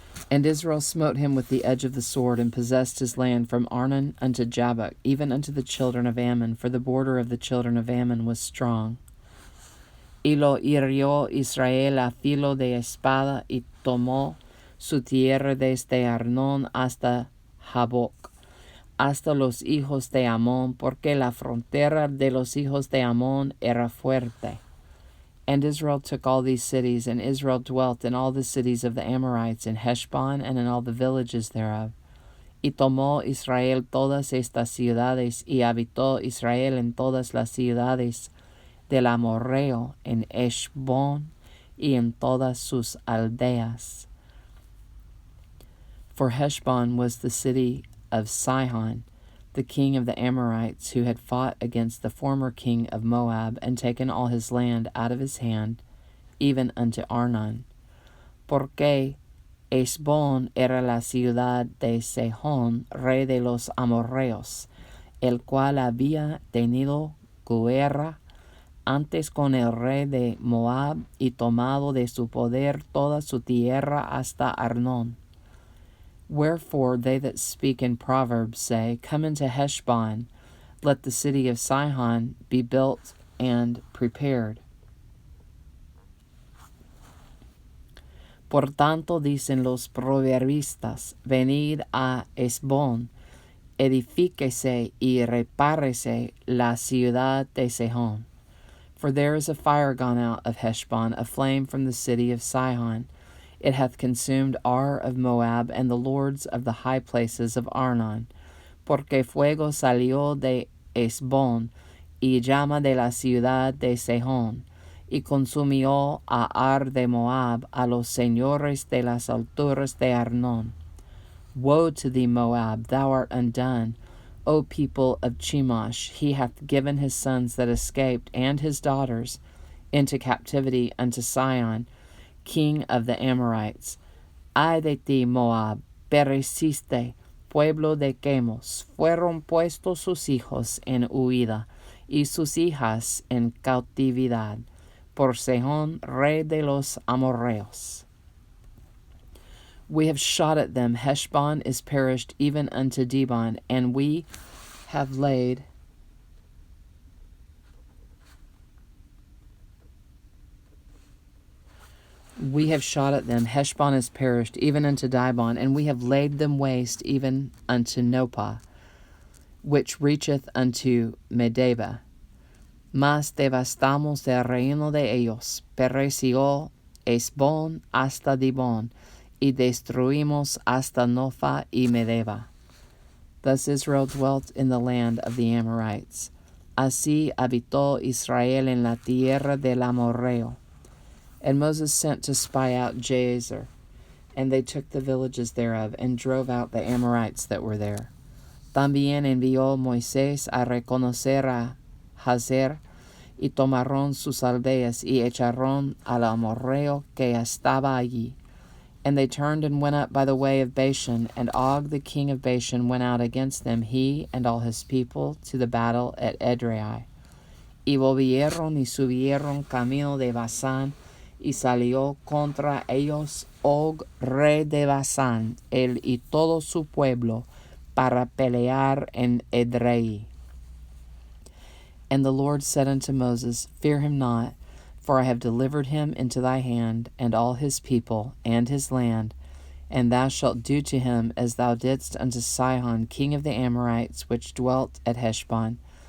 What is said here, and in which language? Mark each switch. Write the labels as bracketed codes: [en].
[en] And Israel smote him with the edge of the sword, and possessed his land from Arnon unto Jabbok, even unto the children of Ammon, for the border of the children of Ammon was strong. [es] Y lo hirió Israel a filo de espada, y tomó su tierra desde Arnón hasta Jaboc, hasta los hijos de Amón, porque la frontera de los hijos de Amón era fuerte. [en] And Israel took all these cities, and Israel dwelt in all the cities of the Amorites, in Heshbon, and in all the villages thereof, [es] Y tomó Israel todas estas ciudades, y habitó Israel en todas las ciudades del amorreo, en Heshbón, y en todas sus aldeas. [en] For Heshbon was the city of Sihon, the king of the Amorites, who had fought against the former king of Moab, and taken all his land out of his hand, even unto Arnon. [es] Porque Heshbón era la ciudad de Sihón, rey de los amorreos, el cual había tenido guerra antes con el rey de Moab, y tomado de su poder toda su tierra hasta Arnón. [en] Wherefore they that speak in Proverbs say, Come into Heshbon, let the city of Sihon be built and prepared. [es] Por tanto dicen los proverbistas, Venid a Heshbón, edifíquese y repárese la ciudad de Sihón. [en] For there is a fire gone out of Heshbon, a flame from the city of Sihon. It hath consumed Ar of Moab, and the lords of the high places of Arnon. [es] Porque fuego salió de Heshbón, y llama de la ciudad de Sihón, y consumió a Ar de Moab, a los señores de las alturas de Arnón. [en] Woe to thee, Moab, thou art undone, O people of Chemosh! He hath given his sons that escaped, and his daughters, into captivity unto Sihon, king of the Amorites. [es] Ay de ti, Moab, pereciste, pueblo de Hemos. Fueron puestos sus hijos en huida, y sus hijas en cautividad, por Sihón, rey de los amorreos. [en] We have shot at them. Heshbon is perished even unto Dibon, and we have laid shot at them. Heshbon is perished even unto Dibon, and we have laid them waste even unto Nopah, which reacheth unto Medeba. [es] Mas devastamos el reino de ellos. Pereció Heshbon hasta Dibon, y destruimos hasta Nopha y Medeba. [en] Thus Israel dwelt in the land of the Amorites. [es] Así habitó Israel en la tierra del amorreo. [en] And Moses sent to spy out Jazer, and they took the villages thereof, and drove out the Amorites that were there. [es] También envió Moisés a reconocer a Hazer, y tomaron sus aldeas, y echaron al amorreo que estaba allí. [en] And they turned and went up by the way of Bashan, and Og the king of Bashan went out against them, he and all his people, to the battle at Edrei. [es] Y volvieron y subieron camino de Basán, y salió contra ellos Og, rey de Basán, él y todo su pueblo, para pelear en Edrei. [en] And the Lord said unto Moses, Fear him not, for I have delivered him into thy hand, and all his people, and his land, and thou shalt do to him as thou didst unto Sihon, king of the Amorites, which dwelt at Heshbon.